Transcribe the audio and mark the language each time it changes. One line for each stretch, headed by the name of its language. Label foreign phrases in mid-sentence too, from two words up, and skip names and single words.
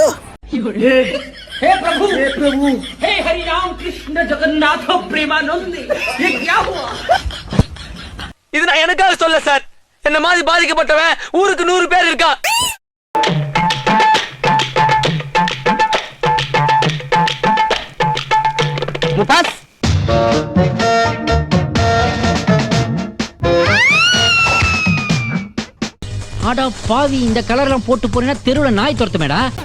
Hindi: हे प्रभु, हे हरि राम कृष्ण जगन्नाथ प्रेमानंद, ये क्या हुआ?
Tamil: இது நான் எனக்காக சொல்ல சார். என்ன மாதிரி பாதிக்கப்பட்டவன் ஊருக்கு 100 பேர் இருக்கா. முபாஸ் ஆடா பாவி, இந்த கலர்லாம் போட்டு போறேன்னா தெருவுல நாய் துரத்துமேடா.